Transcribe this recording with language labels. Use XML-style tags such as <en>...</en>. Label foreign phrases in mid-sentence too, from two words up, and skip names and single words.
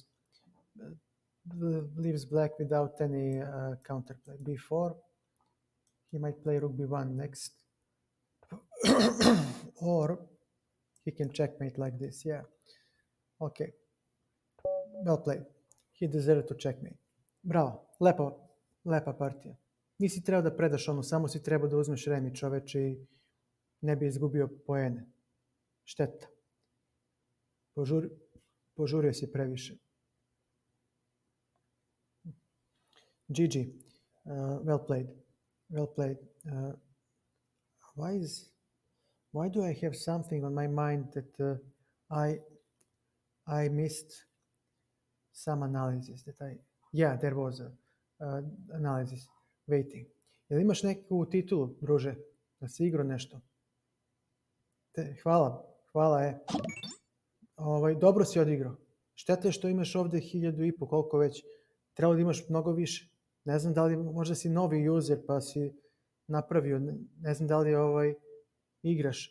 <en>Leaves black without any counterplay. b4. He might play rook b1 next. Or he can checkmate like this. Yeah. Okay. Well played. He deserved to checkmate.</en> <sr>Bravo. Lepa partija. Nisi trebao da predaš onu, samo si trebao da uzmeš remi, čoveče, i ne bi izgubio poene. Šteta. Požurio si previše.</sr> <en>GG. Well played. Well played. Why do I have something on my mind that I missed some analysis there was a analysis waiting.</en> <sr>Jel imaš neku titulu, druže? Da si igrao nešto? Hvala. Dobro si odigrao. Šteta je što imaš ovde 1500, koliko već. Trebalo da imaš mnogo više. Ne znam da li možda si novi user pa si napravio, ne znam da li igraš.</sr>